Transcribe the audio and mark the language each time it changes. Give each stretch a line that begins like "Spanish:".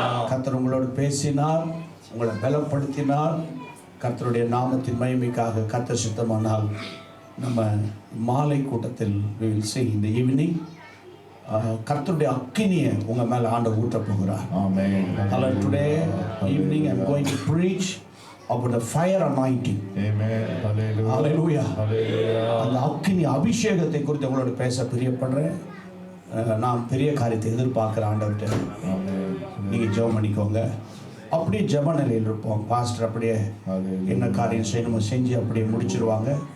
Tamil: கர்த்தர் உங்களோடு பேசினார், உங்களை பலப்படுத்தினார். கர்த்தருடைய நாமத்தின் மகிமைக்காக கர்த்தர் சித்தமானால் நம்ம மாலை கூட்டத்தில்
English: we will see in the evening.
Tamil: கர்த்தருடைய அக்கினியை உங்க மேல ஆண்டவர் ஊற்ற போகிறார். ஆமென். Hallelujah.
English: Today evening I'm going to preach about the fire anointing. Amen. Hallelujah. Hallelujah.
Tamil: அந்த அக்கினி அபிஷேகத்தை குறித்து உங்களோட பேச பிரியப்படுறேன். நான் பெரிய காரியத்தை எதிர்பார்க்குற ஆண்டவர்கிட்ட நீங்கள் ஜெபம் பண்ணிக்கோங்க. அப்படியே ஜெப நிலையில் இருப்போம். பாஸ்டர் அப்படியே என்ன காரியம் செய்யணுமோ செஞ்சு அப்படியே முடிச்சிருவாங்க.